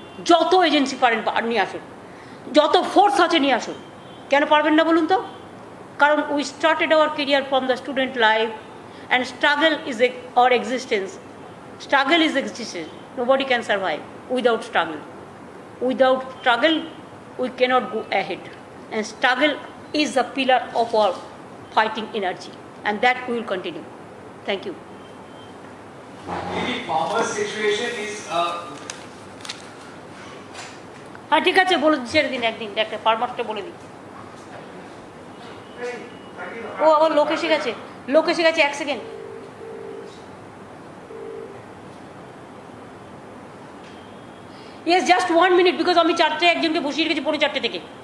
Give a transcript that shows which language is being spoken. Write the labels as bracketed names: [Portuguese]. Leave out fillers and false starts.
[Bangla] যত এজেন্সি পারেন নিয়ে আসুন, যত ফোর্স আছে নিয়ে আসুন। কেন পারবেন না বলুন তো? [English] কারণ we started our career from the student life, and struggle is our existence. Struggle is existence, nobody can survive without struggle. Without struggle we cannot go ahead, and struggle is the pillar of our fighting energy, and that we will continue. Thank you. The farmer situation is [Bangla] হ্যাঁ ঠিক আছে, বলে ছেড়ে দিন, একদিন একটা ফার্মারটা বলে দিই। ও আবার লোক এসে গেছে, 1 second. [English] yes, just 1 minute, [Bangla] because আমি 4টে একজনকে বসিয়ে রেখেছি 4:45 থেকে।